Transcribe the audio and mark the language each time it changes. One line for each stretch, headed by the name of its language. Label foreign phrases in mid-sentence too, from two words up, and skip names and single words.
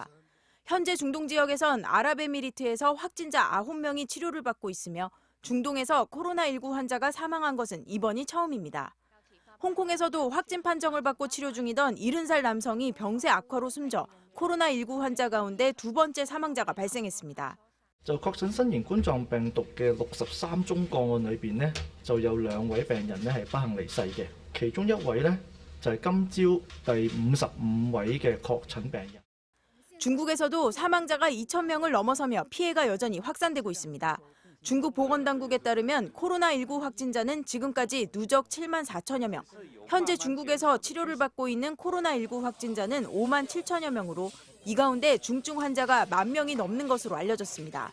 Korean: 현재 중동 지역에선 아랍에미리트에서 확진자 9명이 치료를 받고 있으며 중동에서 코로나19 환자가 사망한 것은 이번이 처음입니다. 홍콩에서도 확진 판정을 받고 치료 중이던 70살 남성이 병세 악화로 숨져 코로나19 환자 가운데 두 번째 사망자가 발생했습니다.
Cantonese: 確診新型冠狀病毒嘅63宗個案裏邊呢，就有2位病人呢係不幸離世嘅，其中1位呢就係今朝第55位嘅確診病人。
Korean: 중국에서도 사망자가 2,000명을 넘어서며 피해가 여전히 확산되고 있습니다. 중국 보건당국에 따르면 코로나19 확진자는 지금까지 누적 7만 4천여 명, 현재 중국에서 치료를 받고 있는 코로나19 확진자는 5만 7천여 명으로 이 가운데 중증 환자가 1만 명이 넘는 것으로 알려졌습니다.